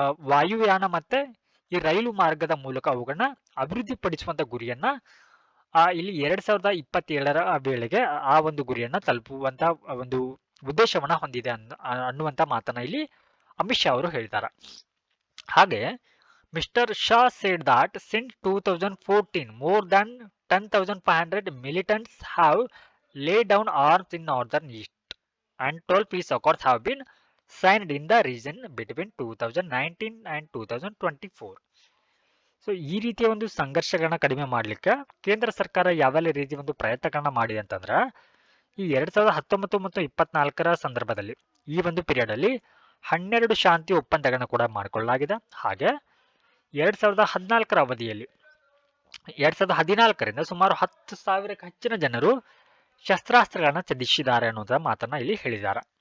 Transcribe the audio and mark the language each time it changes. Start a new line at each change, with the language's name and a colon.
Kannada: ವಾಯುಯಾನ ಮತ್ತೆ ಈ ರೈಲು ಮಾರ್ಗದ ಮೂಲಕ ಅವುಗಳನ್ನ ಅಭಿವೃದ್ಧಿಪಡಿಸುವಂತ ಗುರಿಯನ್ನ ಇಲ್ಲಿ 2027ರ ವೇಳೆಗೆ ಆ ಒಂದು ಗುರಿಯನ್ನ ತಲುಪುವಂತ ಒಂದು ಉದ್ದೇಶವನ್ನ ಹೊಂದಿದೆ ಅನ್ನುವಂತ ಮಾತನ್ನ ಇಲ್ಲಿ ಅಮಿತ್ ಶಾ ಅವರು ಹೇಳಿದ್ದಾರೆ. ಹಾಗೆ
English: Mister Shah said that since 2014 more than 10,500 militants have laid down arms in northern east and 12 peace accords have been signed in the region between 2019 and 2024.
Kannada: So ಈ ರೀತಿಯ ಒಂದು ಸಂಘರ್ಷಗಳನ್ನ ಕಡಿಮೆ ಮಾಡಲಿಕ್ಕೆ ಕೇಂದ್ರ ಸರ್ಕಾರ ಯಾವೆಲ್ಲ ರೀತಿ ಒಂದು ಪ್ರಯತ್ನಗಳನ್ನ ಮಾಡಿದೆ ಅಂತಂದ್ರೆ, ಈ 2019 ಮತ್ತು 24ರ ಸಂದರ್ಭದಲ್ಲಿ ಈ ಒಂದು ಪೀರಿಯಡ್ ಅಲ್ಲಿ 12 ಶಾಂತಿ ಒಪ್ಪಂದಗಳನ್ನ ಕೂಡ ಮಾಡಿಕೊಳ್ಳಲಾಗಿದೆ. ಹಾಗೆ 2014ರ ಅವಧಿಯಲ್ಲಿ 2014ರಿಂದ ಸುಮಾರು 10,000ಕ್ಕೂ ಹೆಚ್ಚಿನ ಜನರು ಶಸ್ತ್ರಾಸ್ತ್ರಗಳನ್ನ ತ್ಯಜಿಸಿದ್ದಾರೆ ಅನ್ನೋದರ ಮಾತನ್ನ ಇಲ್ಲಿ ಹೇಳಿದ್ದಾರೆ.